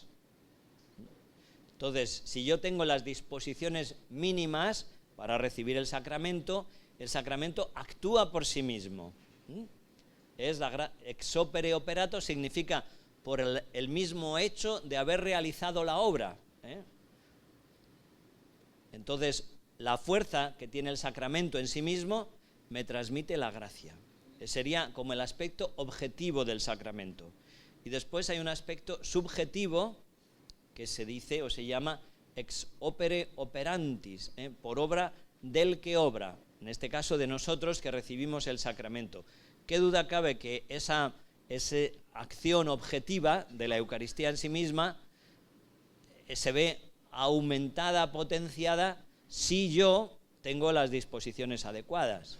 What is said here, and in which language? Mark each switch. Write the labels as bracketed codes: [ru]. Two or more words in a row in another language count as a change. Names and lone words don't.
[es] Entonces, si yo tengo las disposiciones mínimas para recibir el sacramento actúa por sí mismo. Es la [la] ex opere operato, [es] significa por el mismo hecho de haber realizado la obra. Entonces, la fuerza que tiene el sacramento en sí mismo me transmite la gracia. Sería como el aspecto objetivo del sacramento. Y después hay un aspecto subjetivo que se dice o se llama [la] ex opere operantis, [es] por obra del que obra, en este caso de nosotros que recibimos el sacramento. ¿Qué duda cabe que esa acción objetiva de la Eucaristía en sí misma se ve aumentada, potenciada, si yo tengo las disposiciones adecuadas?